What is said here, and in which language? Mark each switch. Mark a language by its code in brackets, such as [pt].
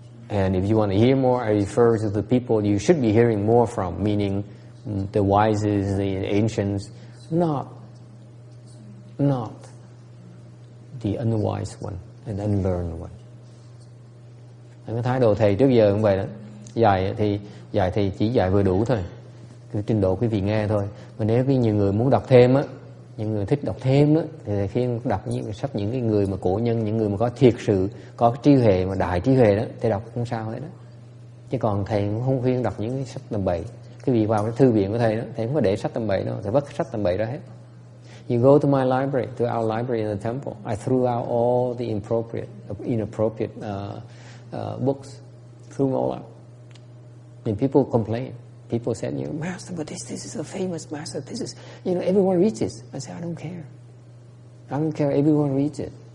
[en] And if you want to hear more, I refer to the people you should be hearing more from, meaning the wisest, the ancients, not the unwise one and unlearned one. [vi] Cái thái độ thầy trước giờ cũng vậy đó. Dạy thì chỉ dạy vừa đủ thôi, cái trình độ quý vị nghe thôi. Mà nếu có nhiều người muốn đọc thêm á, những người thích đọc thêm á, thì khi đọc những sách những cái người mà cổ nhân, những người mà có thiệt sự có cái trí huệ mà đại trí huệ đó, thì đọc không sao hết đó. Chứ còn thầy cũng không khuyên đọc những cái sách tầm bậy. Quý vị vào cái thư viện của thầy đó, thầy không có để sách tầm bậy đâu, thầy vứt sách tầm bậy ra hết. [en] You go to my library, to our library in the temple. I threw out all the inappropriate books. Threw them all out. And people complain. People said, Master, but this is a famous master. This is, everyone reads this. I said, I don't care. I don't care. Everyone reads it.